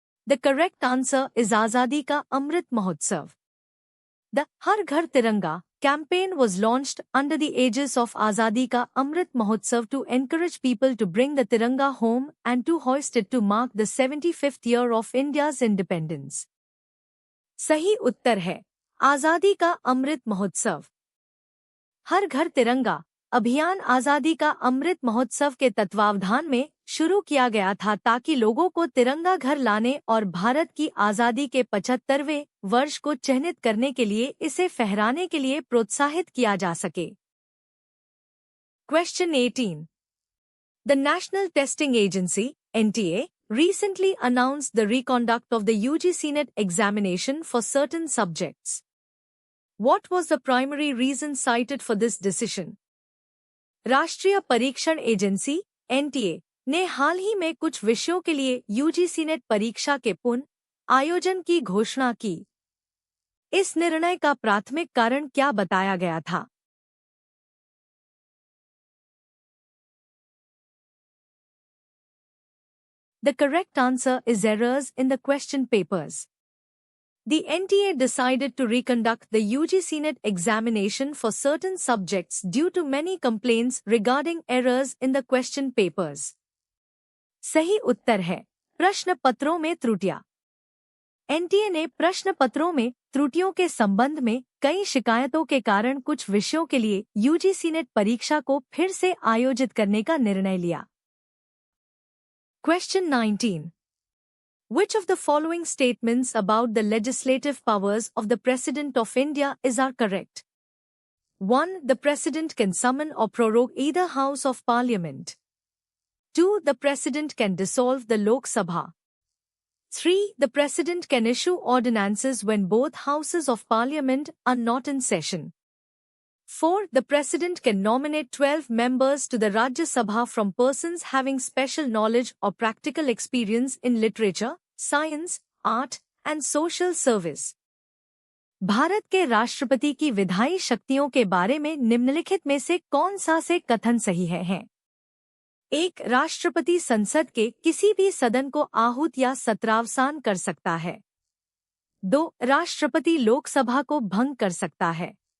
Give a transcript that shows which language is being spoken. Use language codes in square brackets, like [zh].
[en] The correct answer is Azadi ka Amrit Mahotsav. The Har Ghar Tiranga campaign was launched under the aegis of Azadi Ka Amrit Mahotsav to encourage people to bring the Tiranga home and to hoist it to mark the 75th year of India's independence. [hi] सही उत्तर है आजादी का अमृत महोत्सव। हर घर तिरंगा अभियान आज़ादी का अमृत महोत्सव के तत्वावधान में शुरू किया गया था ताकि लोगों को तिरंगा घर लाने और भारत की आज़ादी के 75वें वर्ष को चिह्नित करने के लिए इसे फहराने के लिए प्रोत्साहित किया जा सके। [en] Question 18. The National Testing Agency, NTA, recently announced the reconduct of the UGC NET examination for certain subjects. What was the primary reason cited for this decision? [hi] राष्ट्रीय परीक्षण एजेंसी NTA ने हाल ही में कुछ विषयों के लिए UGC NET परीक्षा के पुनः आयोजन की घोषणा की। इस निर्णय का प्राथमिक कारण क्या बताया गया था? [en] The correct answer is errors in the question papers. The NTA decided to reconduct the UGC NET examination for certain subjects due to many complaints regarding errors in the question papers. [hi] सही उत्तर है प्रश्न पत्रों में त्रुटियां। NTA ने प्रश्न पत्रों में त्रुटियों के संबंध में कई शिकायतों के कारण कुछ विषयों के लिए UGC NET परीक्षा को फिर से आयोजित करने का निर्णय लिया। [en] Question 19. Which of the following statements about the legislative powers of the President of India are correct? 1. The President can summon or prorogue either House of Parliament. 2. The President can dissolve the Lok Sabha. 3. The President can issue ordinances when both Houses of Parliament are not in session. 4. The President can nominate 12 members to the Rajya Sabha from persons having special knowledge or practical experience in literature, science, art, and social service. [hi] Bharat के राष्ट्रपति की विधायी शक्तियों के बारे में निम्नलिखित में से कौन सा से कथन सही है? 1. राष्ट्रपति संसद के किसी भी सदन को आहूत या सत्रावसान कर सकता है। 2. राष्ट्रपति लोकसभा को भंग कर सकता है।